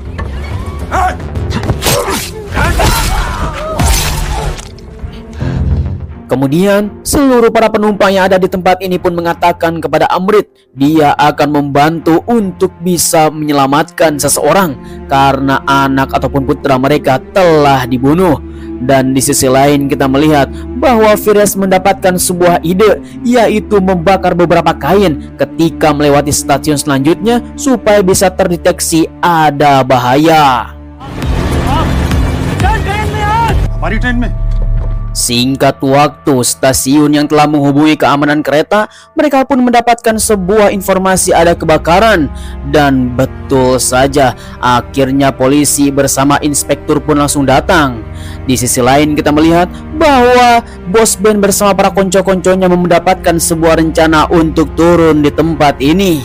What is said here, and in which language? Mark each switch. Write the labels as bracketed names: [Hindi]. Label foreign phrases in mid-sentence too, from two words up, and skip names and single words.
[Indonesian] Kemudian seluruh para penumpang yang ada di tempat ini pun mengatakan kepada Amrit dia akan membantu untuk bisa menyelamatkan seseorang karena anak ataupun putra mereka telah dibunuh. Dan di sisi lain kita melihat bahwa Firas mendapatkan sebuah ide, yaitu membakar beberapa kain ketika melewati stasiun selanjutnya supaya bisa terdeteksi ada bahaya. [Hindi] हमारी ट्रेन में [Indonesian] Singkat waktu, stasiun yang telah menghubungi keamanan kereta, mereka pun mendapatkan sebuah informasi ada kebakaran. Dan betul saja, akhirnya polisi bersama inspektur pun langsung datang. Di sisi lain kita melihat bahwa bos Ben bersama para konco-konconya mendapatkan sebuah rencana untuk turun di tempat ini.